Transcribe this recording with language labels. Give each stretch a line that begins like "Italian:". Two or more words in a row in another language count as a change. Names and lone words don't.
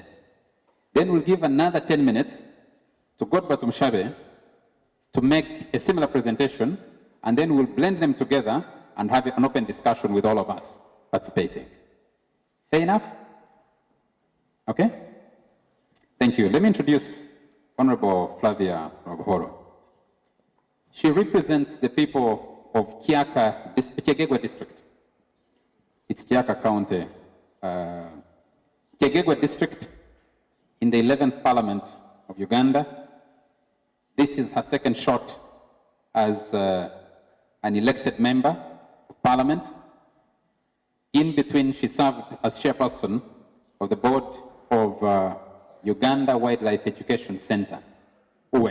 English: Then we'll give another 10 minutes to Godba Tumshabe to make a similar presentation, and then we'll blend them together and have an open discussion with all of us participating. Fair enough? Okay? Thank you. Let me introduce Honorable Flavia Robohoro. She represents the people of Kyegegwa district. It's Kyaka County. Kyegegwa district in the 11th Parliament of Uganda. This is her second shot as an elected member of Parliament. In between, she served as chairperson of the board of Uganda Wildlife Education Center, UWEC.